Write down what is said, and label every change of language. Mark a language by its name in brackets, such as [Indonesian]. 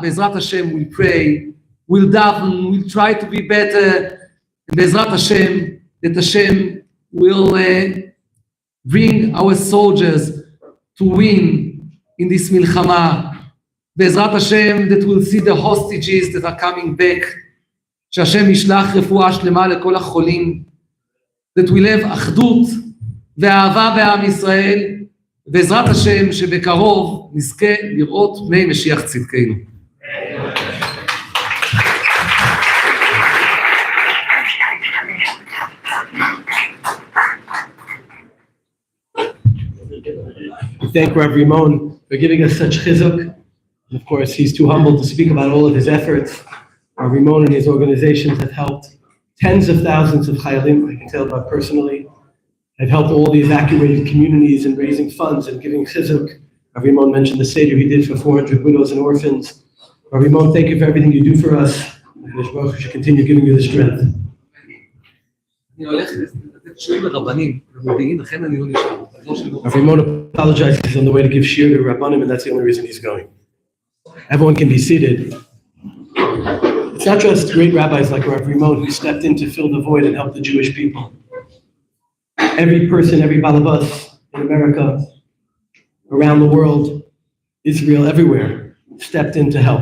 [English] Bezrat Hashem, we pray, we'll daven, we'll try to be better. Bezrat Hashem, that Hashem will bring our soldiers to win in this milchama. Bezrat Hashem, that we'll see the hostages that are coming back. [Hebrew] שהשם ישלח רפואה שלמה לכל החולים. [English] That we'll have [Hebrew] אחדות ואהבה בעם ישראל. בעזרת השם שבקרוב נזכה לראות מי משיח צדקנו. [English] We thank Rav Rimon for giving us such chizuk. And of course, he's too humble to speak about all of his efforts. Rav Rimon and his organizations have helped tens of thousands of chayalim, I can tell about personally. Have helped all the evacuated communities in raising funds and giving chizuk. Rav Rimon mentioned the seder he did for 400 widows and orphans. Rav Rimon, thank you for everything you do for us. And His Baruch should continue giving you the strength. [Hebrew] אני הולך לתת שיעור לרבנים, למודיעין, לכן אני לא נשאר. [English] Rav Rimon apologizes he's on the way to give shiur to Rabbanim, and that's the only reason he's going. Everyone can be seated. It's not just great rabbis like Rav Rimon who stepped in to fill the void and help the Jewish people. Every person, every balabas in America, around the world, Israel, everywhere, stepped in to help.